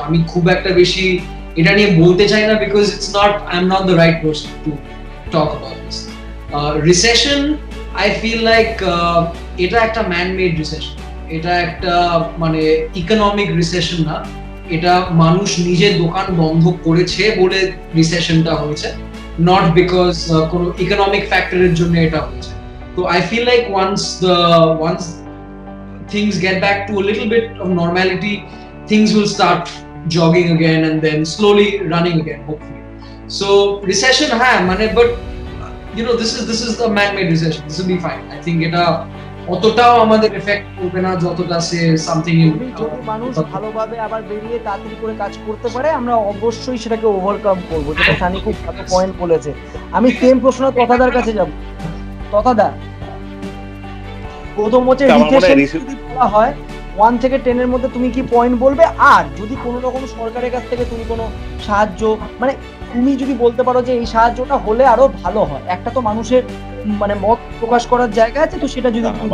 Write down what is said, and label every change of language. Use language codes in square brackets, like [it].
[bn] আমি খুব একটা বেশি এটা নিয়ে বলতে চাই না, [en] because I'm not the right person to talk about this. Recession, I feel like [bn] এটা একটা man-made recession, এটা একটা মানে ইকোনমিক রিসেশন না, এটা মানুষ নিজের দোকান বন্ধ করেছে বলে রিসেশনটা হয়েছে, নট বিকজ কোনো ইকোনমিক ফ্যাক্টরের জন্য এটা হয়েছে। [en] তো I feel like once things get back to a little bit of normality, things will start jogging again and then slowly running again, hopefully. So recession মানে but you know this is the man-made recession, this will be fine. I think [bn] এটা অতটাও আমাদের effect করবে না যতটা say something. যদি মানুষ ভালোভাবে আবার বেরিয়ে তাড়াতাড়ি করে কাজ করতে পারে, আমরা অবশ্যই সেটাকে ওভারকাম করবো, যেটা সানি খুব ভালো পয়েন্ট বলেছে। আমি সেম প্রশ্ন তথাদার কাছে যাব। তথাদা, প্রথম হচ্ছে রিসেশন যদি বলা হয় 1 থেকে 10 এর মধ্যে তুমি কি পয়েন্ট বলবে, আর যদি কোনো রকম সরকারের কাছ থেকে তুমি কোনো সাহায্য, মানে তুমি যদি বলতে পারো যে এই সাহায্যটা হলে আরো ভালো হয়, একটা তো মানুষের মানে মত প্রকাশ করার জায়গা আছে, তো সেটা যদি